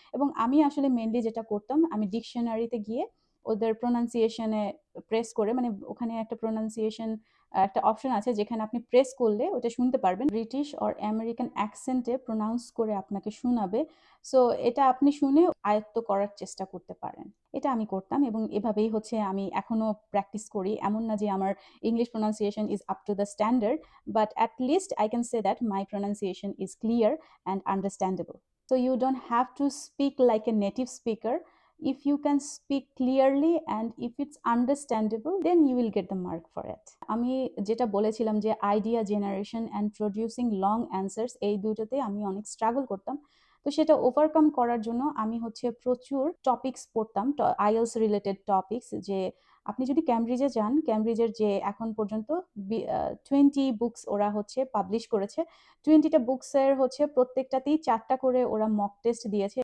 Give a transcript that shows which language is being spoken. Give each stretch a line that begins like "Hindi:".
Bangla: এবং আমি আসলে মেনলি যেটা করতাম, আমি ডিকশনারিতে গিয়ে ওদের প্রোনাউন্সিয়েশনে প্রেস করে, মানে ওখানে একটা প্রোনাউন্সিয়েশন একটা অপশন আছে যেখানে আপনি প্রেস করলে ওটা শুনতে পারবেন, ব্রিটিশ অর আমেরিকান অ্যাকসেন্টে প্রোনাউন্স করে আপনাকে শোনাবে। সো এটা আপনি শুনে আয়ত্ত করার চেষ্টা করতে পারেন। এটা আমি করতাম এবং এভাবেই হচ্ছে আমি এখনো প্র্যাকটিস করি। এমন না যে আমার
English: English pronunciation is up to the standard, but at least I can say that my pronunciation is clear and understandable. So you don't have to speak like a native speaker. If you can speak clearly and if it's understandable, then you will get the mark for it.
Bangla: আমি যেটা বলেছিলাম যে idea generation and producing long answers, এই দুটোতে আমি অনেক struggle করতাম। তো সেটা ওভারকাম করার জন্য আমি হচ্ছে প্রচুর টপিকস পড়তাম, আইএলস রিলেটেড টপিকস। যে আপনি যদি ক্যামব্রিজে যান, ক্যামব্রিজের যে এখন পর্যন্ত 20 বুকস ওরা হচ্ছে পাবলিশ করেছে, 20টা বুকসের হচ্ছে প্রত্যেকটাতেই 4টা করে ওরা মক টেস্ট দিয়েছে।